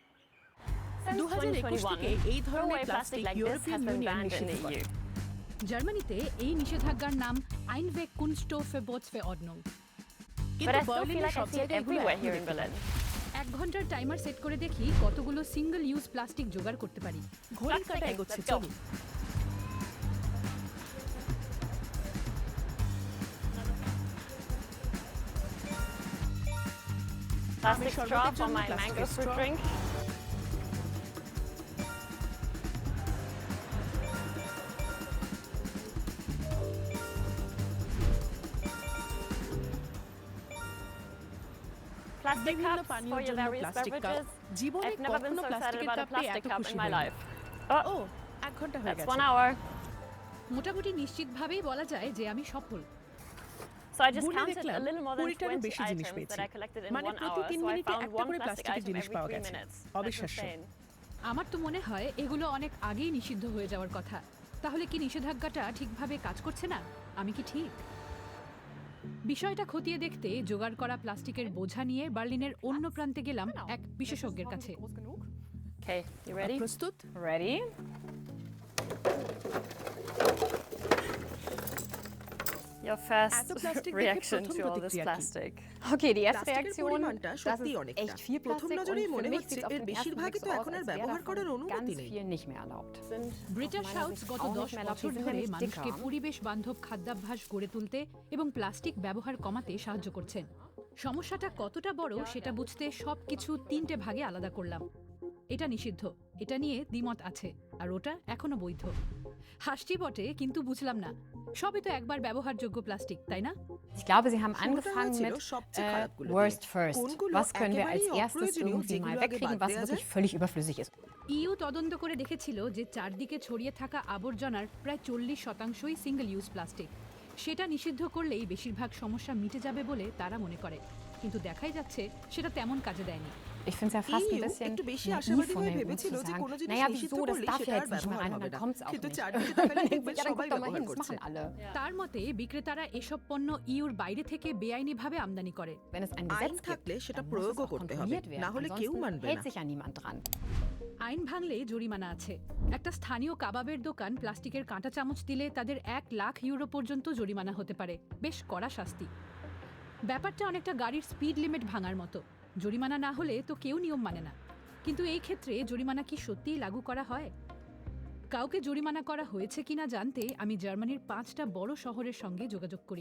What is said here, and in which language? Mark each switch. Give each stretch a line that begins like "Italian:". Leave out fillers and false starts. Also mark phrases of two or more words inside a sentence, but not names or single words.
Bangla: 2021 থেকে এই ধরনের প্লাস্টিক ইউরোপিয়ান ইউনিয়ন নিষিদ্ধ করে। জার্মানিতে এই নিষেধাজ্ঞার নাম আইনওয়েগ কুনস্টফভার্বোটসverordnung। কিন্তু বার্লিনে সব জায়গায় এগুলো এক ঘন্টার
English: timer set
Bangla: করে দেখি কতগুলো
English: single use plastic
Bangla: জোগাড় করতে পারি। ঘড়ির কাঁটা এগোচ্ছে, চলুন।
English: Plastic straw for my mango fruit drink. Plastic cups for your various beverages. I've never been so excited about a plastic cup in my life.
Bangla: ও, 1 ঘন্টা হয়ে
English: That's
Bangla: গেছে।
English: 1 hour.
Bangla: মোটামুটি নিশ্চিতভাবেই বলা যায় যে আমি সফল।
English: So I just
Bangla: গুনে
English: counted
Bangla: দেখলাম
English: a little more than
Bangla: 20টারও
English: 20
Bangla: বেশি জিনিস
English: items
Bangla: পেয়েছি।
English: that I collected in
Bangla: মানে
English: 1
Bangla: প্রতি
English: hour.
Bangla: 3
English: So I
Bangla: মিনিটে
English: found
Bangla: একটা
English: one
Bangla: করে
English: plastic
Bangla: প্লাস্টিকের
English: item
Bangla: জিনিস
English: every
Bangla: পাওয়া
English: 3
Bangla: গেছে।
English: minutes. That's
Bangla: অবিশ্বাস্য।
English: insane.
Bangla: আমার তো মনে হয় এগুলো অনেক আগেই নিষিদ্ধ হয়ে যাওয়ার কথা। তাহলে কি নিষেধাজ্ঞাটা ঠিকভাবে কাজ করছে না? আমি কি ঠিক? বিষয়টা খতিয়ে দেখতে জোগাড় করা প্লাস্টিকের বোঝা নিয়ে বার্লিনের অন্য প্রান্তে গেলাম এক বিশেষজ্ঞের কাছে।
English: Okay, you ready?
Bangla: প্রস্তুত?
English: Ready? Your first
Bangla: এত প্লাস্টিক দেখে
English: reaction
Bangla: প্রথম
English: to all this
Bangla: প্রতিক্রিয়া কি?
English: plastic. Okay,
German: die erste
Bangla: প্লাস্টিকের
German: Reaktion,
Bangla: পরিমাণটা
German: das
Bangla: সত্যি
German: ist
Bangla: অনেকটা।
German: echt viel
Bangla: প্রথম
German: Plastik
Bangla: নজরেই
German: und
Bangla: মনে
German: für mich
Bangla: হচ্ছে
German: sieht es auf
Bangla: এর
German: den ersten
Bangla: বেশিরভাগই
German: Blick
Bangla: তো
German: so
Bangla: এখন
German: aus,
Bangla: আর
German: als wäre
Bangla: ব্যবহার করার
German: davon
Bangla: অনুমতি
German: ganz
Bangla: নেই।
German: viel nicht mehr erlaubt.
Bangla: ব্রিটিশ হাউস গত 10 বছর ধরে মানুষকে পরিবেশ বান্ধব খাদ্যাভ্যাস গড়ে তুলতে এবং প্লাস্টিক ব্যবহার কমাতে সাহায্য করছেন। সমস্যাটা কতটা বড় সেটা বুঝতে সবকিছু 3টে ভাগে আলাদা করলাম। এটা নিষিদ্ধ, এটা নিয়ে দ্বিমত আছে, আর ওটা এখনো বৈধ। হাসছি বটে, কিন্তু বুঝলাম না, সবই তো একবার ব্যবহারযোগ্য প্লাস্টিক, তাই না?
German: Ich glaube, Sie haben angefangen mit
English: worst first.
German: Was können wir als erstes irgendwie mal wegkriegen, was wirklich völlig überflüssig ist?
Bangla: ইইউ তদন্ত করে দেখেছিল যে চারদিকে ছড়িয়ে থাকা আবর্জনার প্রায় 40%ই
English: single use plastic.
Bangla: সেটা নিষিদ্ধ করলেই বেশিরভাগ সমস্যা মিটে যাবে বলে তারা মনে করে, কিন্তু দেখাই যাচ্ছে সেটা তেমন কাজে দেয়নি।
German: Ich finde es ja fast ein EU bisschen
Bangla: একটু বেশি
German: naiv
Bangla: আশাবাদী
German: von
Bangla: হয়ে
German: den EU zu
Bangla: ভেবেছিল যে
German: sagen,
Bangla: কোনো জিনিস
German: naja,
Bangla: নিষিদ্ধ
German: wieso, das
Bangla: করলে
German: darf
Bangla: সেটা
German: ja
Bangla: আর
German: jetzt nicht mehr
Bangla: ব্যবহার
German: rein und
Bangla: হবে
German: dann
Bangla: না।
German: kommt es auch
Bangla: কিন্তু
German: nicht.
Bangla: চারদিকে তাকালে দেখবেন
German: Ja, dann
Bangla: সবাই
German: guck doch mal
Bangla: ব্যবহার
German: hin, das
Bangla: করছে।
German: machen alle.
Bangla: তার মতে বিক্রেতারা এসব পণ্য ইউর বাইরে থেকে বেআইনিভাবে আমদানি করে।
German: Wenn es ein
Bangla: আইন
German: Gesetz
Bangla: থাকলে
German: gibt,
Bangla: সেটা
German: dann muss es
Bangla: প্রয়োগও
German: auch
Bangla: করতে হবে,
German: kontrolliert werden.
Bangla: না হলে কেউ
German: Ansonsten
Bangla: মানবে
German: hält
Bangla: না।
German: sich ja niemand dran.
Bangla: আইন ভাঙলে জরিমানা আছে। একটা স্থানীয় কাবাবের দোকান প্লাস্টিকের কাঁটা চামচ দিলে তাদের 1 লাখ ইউরো পর্যন্ত জরিমানা হতে পারে, বেশ কড়া শাস্তি। ব্যাপারটা অনেকটা গাড়ির
English: speed limit
Bangla: ভাঙার মতো, জরিমানা না হলে তো কেউ নিয়ম মানে না। কিন্তু এই ক্ষেত্রে জরিমানা কি সত্যিই লাগু করা হয়? কাউকে জরিমানা করা হয়েছে কিনা জানতে আমি জার্মানির 5টা বড় শহরের সঙ্গে যোগাযোগ করি।